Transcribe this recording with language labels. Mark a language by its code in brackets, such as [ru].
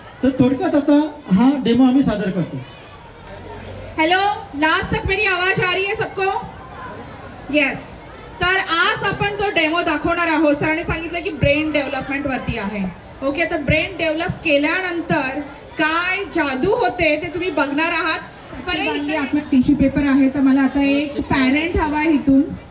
[mr] तर थोडक्यात आता हा डेमो आम्ही सादर करतो. [hi] हेलो, लास्ट तक मेरी आवाज आ रही है सबको? [en] Yes. [mr] तर आज आपण जो डेमो दाखवणार आहोत, सरांनी सांगितलं की ब्रेन डेव्हलपमेंट वरती आहे. ओके, तर ब्रेन डेव्हलप केल्यानंतर काय जादू होते ते तुम्ही बघणार आहात. आपला टिश्यू पेपर आहे, तर मला आता एक पॅरेंट हवा आहे इथून.